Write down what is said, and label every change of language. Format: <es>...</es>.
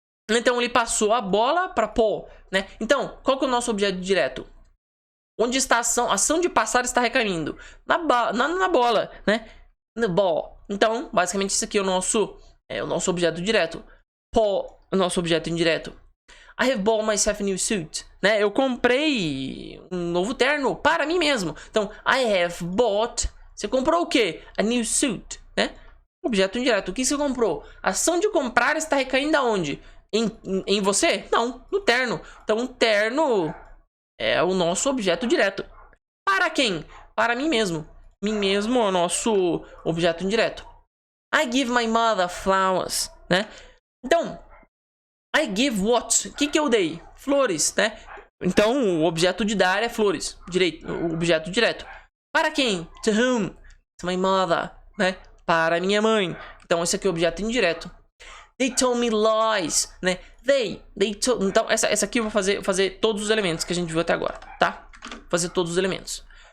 <pt>Então ele passou a bola para Paul, né? Então, qual que é o nosso objeto direto? Onde está a ação? A ação de passar está recaindo na bola, né?</pt> <en>The ball.</en> <pt>Então, basicamente isso aqui é o nosso objeto direto. Paul, o nosso objeto indireto.</pt> <en>I have bought myself a new suit, né?</en> <pt>Eu comprei um novo terno para mim mesmo. Então,</pt> <en>I have bought.</en> <pt>Você comprou o quê?</pt> <en>A new suit,</en> <pt>né? Objeto indireto. O que você comprou? A ação de comprar está recaindo aonde? Em você? Não, no terno. Então, o terno é o nosso objeto direto. Para quem? Para mim mesmo. Mim mesmo é o nosso objeto indireto.</pt> <en>I give my mother flowers, né?</en> <pt>Então,</pt> <en>I give what?</en> <pt>O que eu dei? Flores, né? Então, o objeto de dar é flores. O objeto direto. Para quem?</pt> <en>To whom? To my mother,</en> <pt>né? Para minha mãe. Então, esse aqui é o objeto indireto.</pt> <en>They told me lies,</en> <pt>né?</pt> <en>They told...</en> <pt>Então, essa aqui eu vou fazer todos os elementos que a gente viu até agora, tá? Fazer todos os elementos.</pt>